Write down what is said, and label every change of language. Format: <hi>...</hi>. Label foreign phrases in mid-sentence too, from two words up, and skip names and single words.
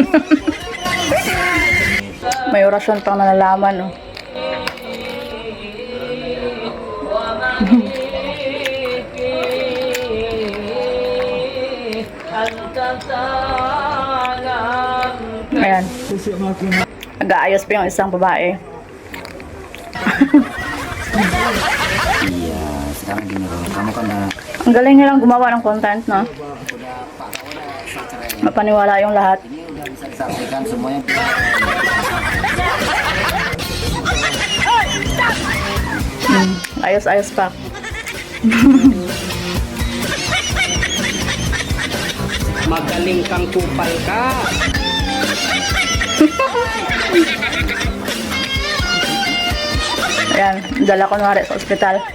<tl>May orasyon pang nalalaman, oh. Ayan. Nag-aayos pa yung isang babae.</tl> <id>Iya, sekarang gini loh, kamu kan</id> <tl>Ang galing nilang gumawa ng content, no? Mapaniwala yung lahat.</tl> <id>ini udah bisa disaksikan semuanya.</id> <tl>Ayos-ayos pa. Magaling kang kupal ka. Ayan, dala ko kunwari sa ospital.</tl>